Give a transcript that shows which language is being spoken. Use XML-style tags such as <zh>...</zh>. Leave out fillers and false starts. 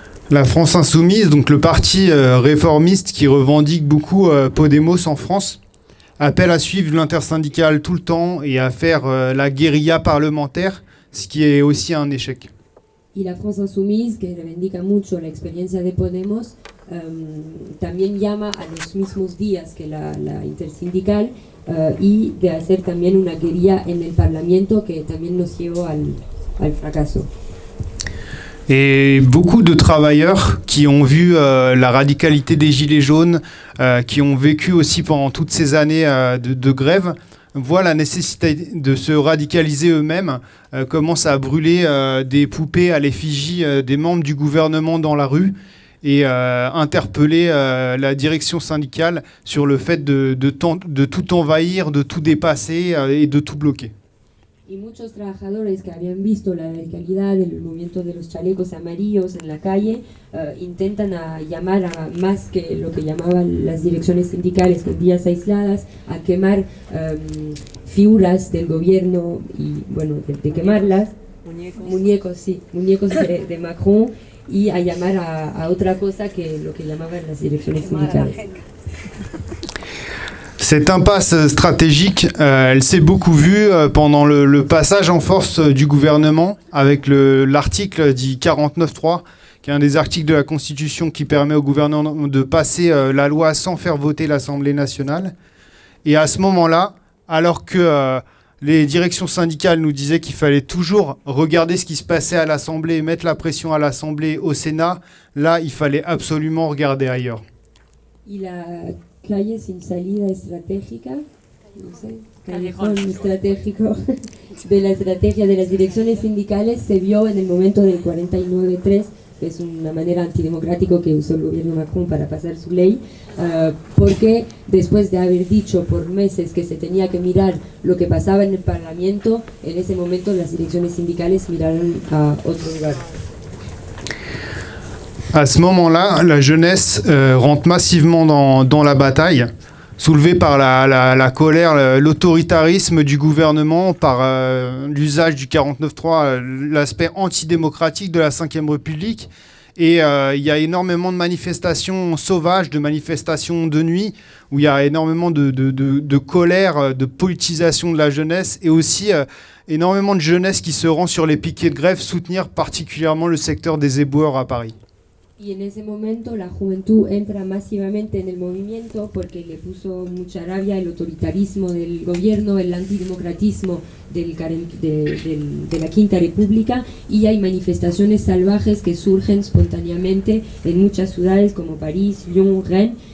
<fr>La France Insoumise, donc le parti réformiste qui revendique beaucoup Podemos en France, appelle à suivre l'intersyndicale tout le temps et à faire la guérilla parlementaire, ce qui est aussi un échec.</fr> <es>Y la France Insoumise, que reivindica mucho la experiencia de Podemos, también llama a los mismos días que la intersindical y de hacer también una guerrilla en el Parlamento que también nos llevó al fracaso.</es> <fr>Et beaucoup de travailleurs qui ont vu la radicalité des Gilets jaunes, qui ont vécu aussi pendant toutes ces années de grève, voient la nécessité de se radicaliser eux-mêmes, commencent à brûler des poupées à l'effigie des membres du gouvernement dans la rue et interpeller la direction syndicale sur le fait de tout envahir, de tout dépasser et de tout bloquer.</fr> <es>Y muchos trabajadores que habían visto la radicalidad del movimiento de los chalecos amarillos en la calle intentan llamar a más que lo que llamaban las direcciones sindicales con días aisladas, a quemar figuras del gobierno y bueno, de quemarlas, muñecos de Macron, y a llamar a otra cosa que lo que llamaban las direcciones sindicales.</es> <fr>Cette impasse stratégique, elle s'est beaucoup vue pendant le passage en force du gouvernement avec l'article dit 49.3, qui est un des articles de la Constitution qui permet au gouvernement de passer la loi sans faire voter l'Assemblée nationale. Et à ce moment-là, alors que les directions syndicales nous disaient qu'il fallait toujours regarder ce qui se passait à l'Assemblée, mettre la pression à l'Assemblée, au Sénat, là, il fallait absolument regarder ailleurs.</fr> <es>Calle sin salida estratégica, no sé, callejón estratégico de la estrategia de las direcciones sindicales se vio en el momento del 49.3, que es una manera antidemocrática que usó el gobierno Macron para pasar su ley, porque después de haber dicho por meses que se tenía que mirar lo que pasaba en el Parlamento, en ese momento las direcciones sindicales miraron a otro lugar.</es> <fr>À ce moment-là, la jeunesse rentre massivement dans la bataille, soulevée par la colère, l'autoritarisme du gouvernement, par l'usage du 49.3, l'aspect antidémocratique de la Ve République. Et il y a énormément de manifestations sauvages, de manifestations de nuit, où il y a énormément de colère, de politisation de la jeunesse, et aussi énormément de jeunesse qui se rend sur les piquets de grève, soutenir particulièrement le secteur des éboueurs à Paris.</fr> <es>Y en ese momento la juventud entra masivamente en el movimiento porque le puso mucha rabia el autoritarismo del gobierno, el antidemocratismo de la Quinta República, y hay manifestaciones salvajes que surgen espontáneamente en muchas ciudades como París, Lyon, Rennes,</es>